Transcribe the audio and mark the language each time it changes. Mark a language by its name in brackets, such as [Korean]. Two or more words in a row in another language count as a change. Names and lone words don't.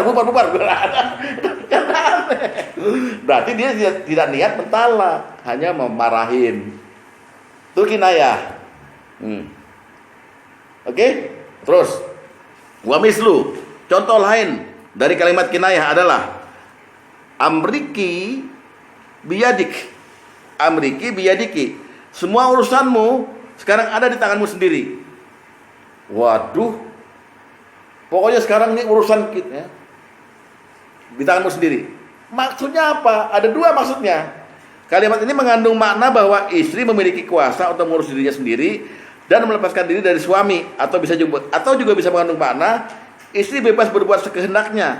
[Indonesian] Kan aneh. Berarti dia tidak niat mentalak, hanya memarahin. Itu kinayah. Oke? Terus [Arabic] wa mislu. [Indonesian] Contoh lain dari kalimat kinayah adalah [Arabic] amriki biyadik. Amriki biyadiki. [Indonesian] Semua urusanmu sekarang ada di tanganmu sendiri. Waduh. Pokoknya sekarang ini urusan kita ya, di tanganmu sendiri. Maksudnya apa? Ada dua maksudnya. Kalimat ini mengandung makna bahwa istri memiliki kuasa untuk mengurus dirinya sendiri dan melepaskan diri dari suami, atau juga bisa mengandung makna istri bebas berbuat sekehendaknya.